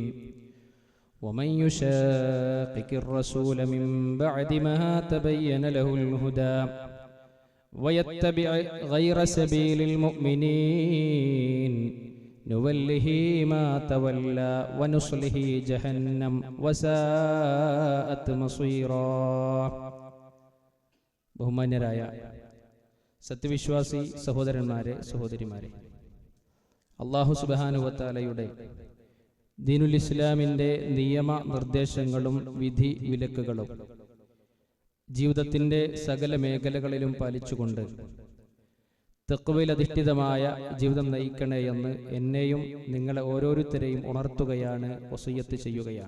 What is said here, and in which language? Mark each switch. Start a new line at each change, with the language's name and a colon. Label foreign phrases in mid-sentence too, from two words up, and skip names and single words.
Arabic: ومن يشاقق الرسول من بعد ما تبين له الهدى ويتبع غير سبيل المؤمنين نوله ما تولى ونصله جهنم وساءت مصيرا.
Malayalam: ബഹുമാന്യരായ സത്യവിശ്വാസി സഹോദരന്മാരെ സഹോദരിമാരെ, അല്ലാഹു
Arabic: سبحانه وتعالى دين الإسلام
Malayalam: നിയമ നിർദ്ദേശങ്ങളും വിധി വിലക്കുകളും ജീവിതത്തിൻ്റെ സകല മേഖലകളിലും പാലിച്ചുകൊണ്ട് തഖ്വയിൽ അധിഷ്ഠിതമായ ജീവിതം നയിക്കണേ എന്ന് എന്നെയും നിങ്ങളെ ഓരോരുത്തരെയും ഉണർത്തുകയാണ്, വസിയ്യത്ത് ചെയ്യുകയാണ്.